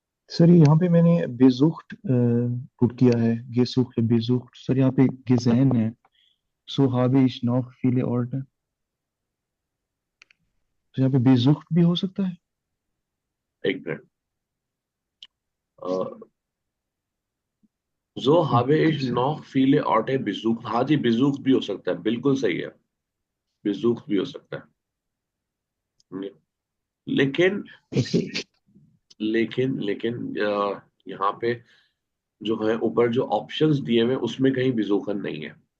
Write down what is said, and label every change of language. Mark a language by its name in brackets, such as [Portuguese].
[Hindi] Sir यहाँ पे मैंने बेजुख्त पुट किया है, गेसुख्त बेजुख्त। सर यहाँ पे गेजैन है, [German] so habe ich noch viele Orte। [Hindi] तो यहाँ पे besucht भी हो सकता है। एक minute, [German] so habe ich noch viele Orte besucht। [Hindi] हाँ जी, besucht भी हो सकता है, बिल्कुल सही है, besucht भी हो सकता है। लेकिन इसके लेकिन लेकिन यहाँ पे जो है ऊपर जो ऑप्शंस दिए हुए हैं, उसमें कहीं बेजोखन नहीं है।